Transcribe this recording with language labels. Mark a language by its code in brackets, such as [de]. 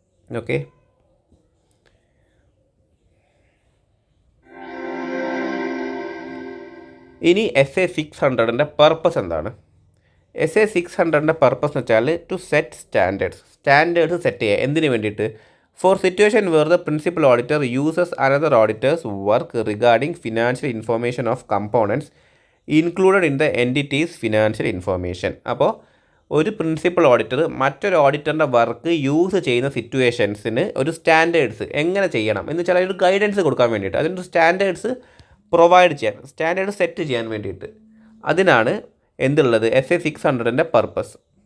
[ml] Okay, ഇനി SA 600ൻ്റെ purpose എന്താണ്? SA 600ൻ്റെ purpose എന്ന് വെച്ചാൽ [en] to set standards [ml] സെറ്റ് ചെയ്യുക. എന്തിനു വേണ്ടിയിട്ട്? [en] For situation where the principal auditor uses another auditor's work regarding financial information of components included in the entity's financial information. [ml] അപ്പോൾ ഒരു principal auditor മറ്റൊരു ഓഡിറ്ററിൻ്റെ work use ചെയ്യുന്ന സിറ്റുവേഷൻസിന് ഒരു സ്റ്റാൻഡേർഡ്സ് എങ്ങനെ ചെയ്യണം എന്ന് വെച്ചാൽ ഒരു ഗൈഡൻസ് കൊടുക്കാൻ വേണ്ടിയിട്ട് അതിനൊരു സ്റ്റാൻഡേർഡ്സ് പ്രൊവൈഡ് ചെയ്യാൻ സ്റ്റാൻഡേർഡ് സെറ്റ് ചെയ്യാൻ വേണ്ടിയിട്ട് അതിനാണ് എന്തുള്ളത് SA600ൻ്റെ പർപ്പസ്.